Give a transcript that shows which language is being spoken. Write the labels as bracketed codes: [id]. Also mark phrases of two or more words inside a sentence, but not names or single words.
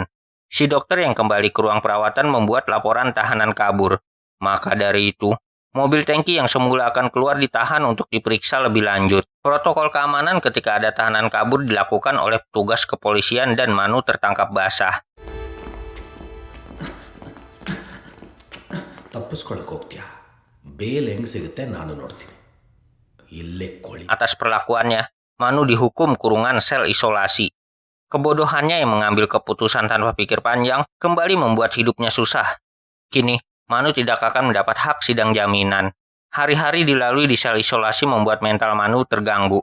[id] Si dokter yang kembali ke ruang perawatan membuat laporan tahanan kabur. Maka dari itu, mobil tangki yang semula akan keluar ditahan untuk diperiksa lebih lanjut. Protokol keamanan ketika ada tahanan kabur dilakukan oleh petugas kepolisian dan Manu tertangkap basah. [kn] ತಪ್ಪಿಸ್ಕೊಳಕ್ ಹೋಗ್ತೀಯಾ ಬೇಲ್ ಹೆಂಗ್ ಸಿಗುತ್ತೆ ನಾನು ನೋಡ್ತೀನಿ ಇಲ್ಲೇ ಕೋಳಿ [id] Atas perlakuannya, Manu dihukum kurungan sel isolasi. Kebodohannya yang mengambil keputusan tanpa pikir panjang kembali membuat hidupnya susah. Kini, Manu tidak akan mendapat hak sidang jaminan. Hari-hari dilalui di sel isolasi membuat mental Manu terganggu.